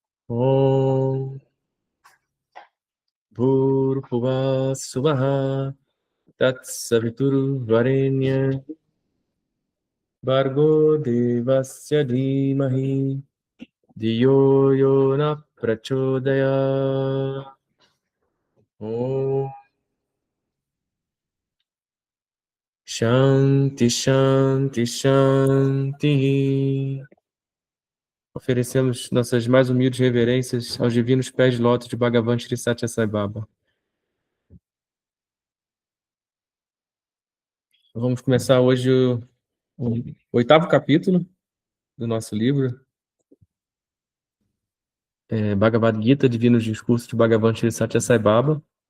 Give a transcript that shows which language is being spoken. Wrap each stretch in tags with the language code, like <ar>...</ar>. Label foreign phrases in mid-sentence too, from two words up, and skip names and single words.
<sa>ॐ भूर्भुवः सुवः तत्सवितुर्वरेण्य भर्गो देवस्य धीमहि धियो योन प्रचोदय. ॐ शान्ति शान्ति शान्ति.</sa> <pt>Oferecemos nossas mais humildes reverências aos divinos pés de lótus de Bhagavan Sri Satya Sai Baba. Vamos começar hoje o 8º capítulo do nosso livro, Bhagavad Gita, Divinos Discursos de Bhagavan Sri Satya Sai Baba.</pt>